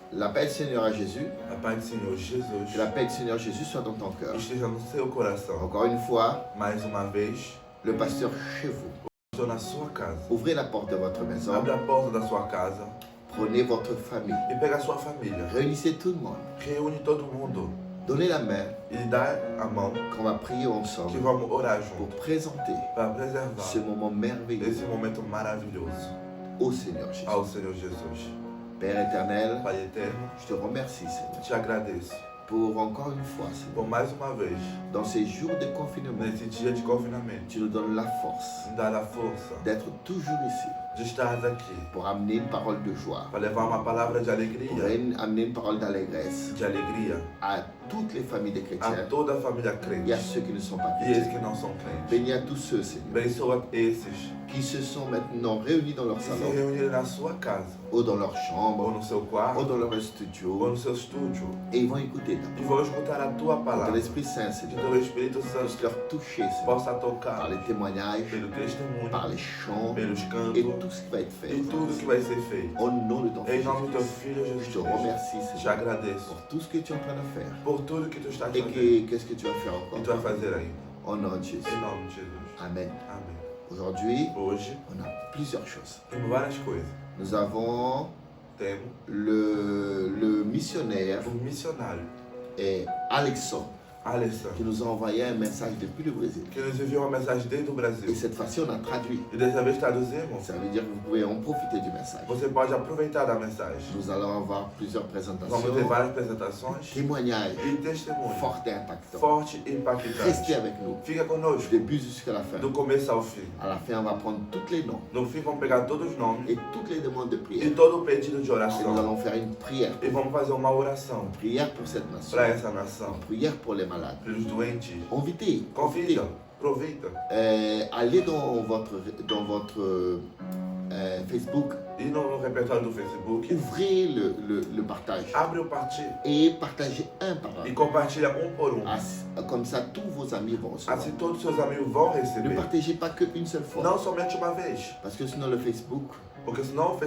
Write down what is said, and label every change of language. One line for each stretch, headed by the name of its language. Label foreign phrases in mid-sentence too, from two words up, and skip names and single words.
French: paix du Seigneur à Jésus.
Portuguese: A paz do Senhor Jesus
French: Que la paix du Seigneur Jésus soit dans ton cœur.
Portuguese: esteja no seu coração.
French: Encore une fois,
Portuguese: Mais uma vez,
French: le pasteur chez vous.
Portuguese: estou na sua casa.
French: Ouvrez la porte de votre maison.
Portuguese: Abre a porta da sua casa
French: Prenez votre famille.
Portuguese: e pega a sua família.
French: Réunissez tout le monde.
Portuguese: Reúne todo mundo
French: Donnez la main
Portuguese: e dá a mão
French: qu'on va prier
Portuguese: que
French: ensemble
Portuguese: vamos orar
French: pour
Portuguese: junto
French: présenter
Portuguese: para preservar
French: ce moment merveilleux
Portuguese: esse momento maravilhoso
French: au Seigneur Jésus.
Portuguese: ao Senhor Jesus.
French: Père éternel,
Portuguese: Pai eterno,
French: je te remercie, Seigneur,
Portuguese: te agradeço
French: pour encore une fois, Seigneur,
Portuguese: por mais uma vez,
French: dans ces jours de confinement,
Portuguese: nesse dia de confinamento,
French: tu nous donnes la force
Portuguese: me dá a força
French: d'être toujours ici
Portuguese: de estar aqui
French: pour amener une parole de joie,
Portuguese: para levar uma palavra de
French: pour
Portuguese: alegria,
French: amener une parole d'allégresse
Portuguese: de alegria
French: à toutes les familles de
Portuguese: a
French: chrétiens
Portuguese: toda a família
French: et à
Portuguese: crente
French: ceux qui ne sont pas
Portuguese: e esses
French: chrétiens.
Portuguese: que não são crentes.
French: Bénis à tous ceux, Seigneur,
Portuguese: Abençoa esses
French: qui se sont maintenant réunis dans leur
Portuguese: que se
French: salon
Portuguese: reunirem na sua casa,
French: ou dans leur
Portuguese: ou
French: chambre
Portuguese: no seu
French: ou
Portuguese: quarto,
French: dans leur
Portuguese: ou
French: studio
Portuguese: no seu estúdio,
French: et ils vont écouter ta
Portuguese: e
French: parole.
Portuguese: vão escutar a tua
French: Que
Portuguese: palavra.
French: l'Esprit Saint,
Portuguese: Que
French: Seigneur,
Portuguese: teu Espírito Santo
French: puisse leur toucher, Seigneur,
Portuguese: possa
French: par
Portuguese: tocar
French: les témoignages,
Portuguese: pelo testemunho,
French: par les chants
Portuguese: pelos
French: et
Portuguese: cantos
French: tout ce qui va être fait.
Portuguese: e tudo que vai ser feito.
French: Au nom de ton
Portuguese: Em
French: Fils
Portuguese: nome do teu
French: Jésus,
Portuguese: Filho Jesus
French: je te
Portuguese: Cristo,
French: remercie,
Portuguese: te
French: Seigneur,
Portuguese: agradeço
French: pour tout ce que tu es en train de faire.
Portuguese: por tudo que tu estás
French: Et
Portuguese: fazendo
French: qu'est-ce que tu vas faire
Portuguese: e
French: encore?
Portuguese: tu vai fazer ainda.
French: Au nom de Jésus.
Portuguese: Em nome de Jesus.
French: Amen.
Portuguese: Amém.
French: Aujourd'hui,
Portuguese: Hoje
French: on a plusieurs choses.
Portuguese: temos várias coisas.
French: Nous avons
Portuguese: Temos
French: le missionnaire
Portuguese: missionário,
French: Alexandre
Portuguese: Alessandro,
French: qui nous a envoyé un message depuis le Brésil.
Portuguese: que nos enviou uma mensagem desde o
French: Et
Portuguese: Brasil.
French: cette fois-ci, on a traduit.
Portuguese: E dessa vez traduzimos.
French: Ça veut dire que vous pouvez en profiter du message.
Portuguese: Você pode aproveitar da messagem.
French: Nous allons avoir plusieurs
Portuguese: Vamos ter
French: présentations,
Portuguese: várias apresentações
French: témoignages
Portuguese: e testemunhos
French: forts et impactants.
Portuguese: fortes e impactantes.
French: Restez avec nous
Portuguese: Fica
French: du
Portuguese: conosco,
French: début jusqu'à la fin.
Portuguese: do começo ao fim.
French: À la fin, on va prendre tous les noms
Portuguese: No fim, vamos pegar todos os nomes
French: et toutes les demandes de
Portuguese: e
French: prière.
Portuguese: todo o pedido de
French: Et nous
Portuguese: oração.
French: allons faire une prière.
Portuguese: E vamos fazer uma oração
French: Une prière pour cette nation.
Portuguese: para essa nação,
French: Une prière pour les malades.
Portuguese: pelos doentes.
French: Invitez.
Portuguese: Convida, aproveita.
French: Allez dans votre Facebook.
Portuguese: E no repertório do Facebook,
French: Ouvrez le partage.
Portuguese: abre o partir
French: Et partagez un par
Portuguese: e
French: un.
Portuguese: compartilha por um.
French: Comme ça, tous vos amis vont recevoir.
Portuguese: Assim todos os seus amigos vão
French: Ne
Portuguese: receber.
French: partagez pas qu'une seule fois.
Portuguese: Não somente uma vez,
French: Parce que sinon, le Facebook
Portuguese: porque senão o